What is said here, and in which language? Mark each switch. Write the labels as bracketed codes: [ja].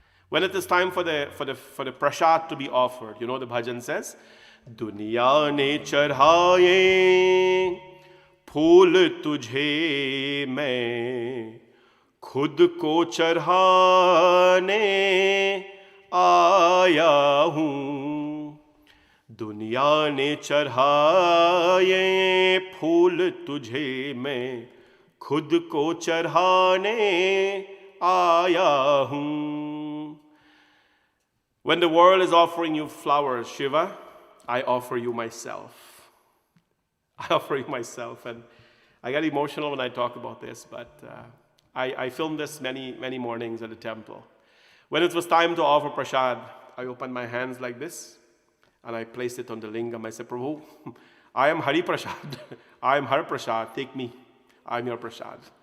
[en] When it is time for the prasad to be offered, you know the bhajan says, [hi] दुनिया ने चढ़ाए फूल तुझे मैं खुद को चढ़ाने आया हूँ. दुनिया ने चढ़ाए फूल तुझे मैं खुद को चढ़ाने आया हूँ. [en] When the world is offering you flowers, Shiva, I offer you myself. I offer you myself. And I get emotional when I talk about this, but I filmed this many mornings at the temple. When it was time to offer prasad, I opened my hands like this, and I placed it on the lingam. I said, Prabhu, I am Hari Prasad. I am Har Prasad. Take me. I am your prasad.